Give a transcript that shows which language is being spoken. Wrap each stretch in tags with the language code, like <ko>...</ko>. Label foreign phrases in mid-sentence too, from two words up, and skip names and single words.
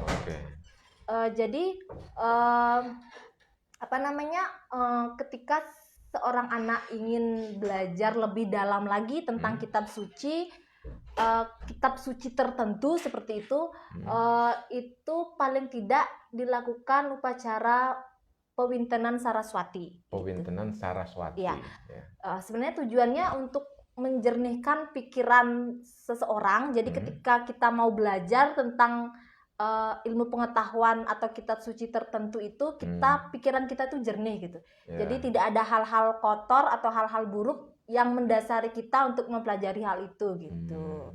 <id>Jadi ketika seorang anak ingin belajar lebih dalam lagi tentang kitab suci tertentu seperti itu, itu paling tidak dilakukan upacara pewintenan Saraswati. Pewintenan Saraswati. Ya. Sebenarnya tujuannya untuk menjernihkan pikiran seseorang. Jadi ketika kita mau belajar tentang ilmu pengetahuan atau kitab suci tertentu itu, pikiran kita tuh jernih gitu. Jadi tidak ada hal-hal kotor atau hal-hal buruk yang mendasari kita untuk mempelajari hal itu gitu.</id>